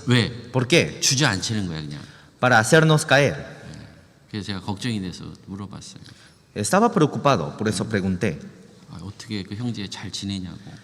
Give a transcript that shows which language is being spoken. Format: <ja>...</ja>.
<ko>왜?</ko> <es>¿Por qué?</es> <ko>주저앉히는 거야 그냥.</ko> <es>Para hacernos caer.</es> <ko>그래서 제가 걱정이 돼서 물어봤어요.</ko> <es>Estaba preocupado, por eso pregunté,</es> <ko>어떻게 그 형제 잘 지내냐고.</ko>